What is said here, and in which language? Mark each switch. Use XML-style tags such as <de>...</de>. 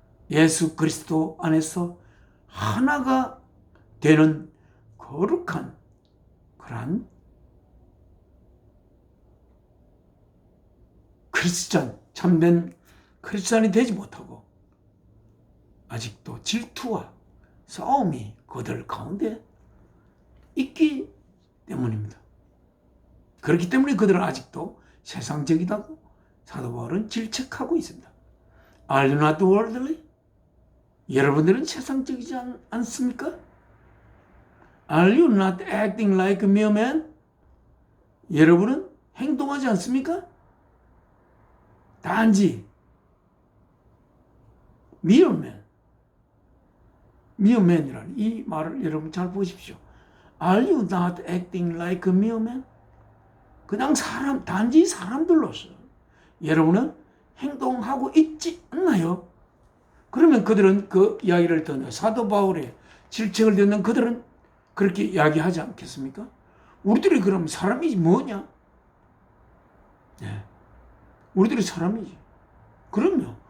<ko>예수 그리스도 안에서 하나가 되는 거룩한 그러한 크리스찬, 참된 크리스찬이 되지 못하고 아직도 질투와 싸움이 그들 가운데 있기 때문입니다. 그렇기 때문에 그들은 아직도 세상적이다고 사도 바울은 질책하고 있습니다.</ko> <en>Are you not worldly?</en> <ko>여러분들은 세상적이지 않습니까?</ko> <en>Are you not acting like a mere man?</en> <ko>여러분은 행동하지 않습니까? 단지 mere man, mere man이라는 이 말을 여러분 잘 보십시오.</ko> <en>Are you not acting like a mere man?</en> <ko>그냥 단지 사람들로서 여러분은 행동하고 있지 않나요? 그러면 그들은 그 이야기를 듣는 사도 바울의 질책을 듣는 그들은 그렇게 이야기하지 않겠습니까? 우리들이 그럼 사람이지 뭐냐? 네. 우리들이 사람이지. 그럼요.</ko>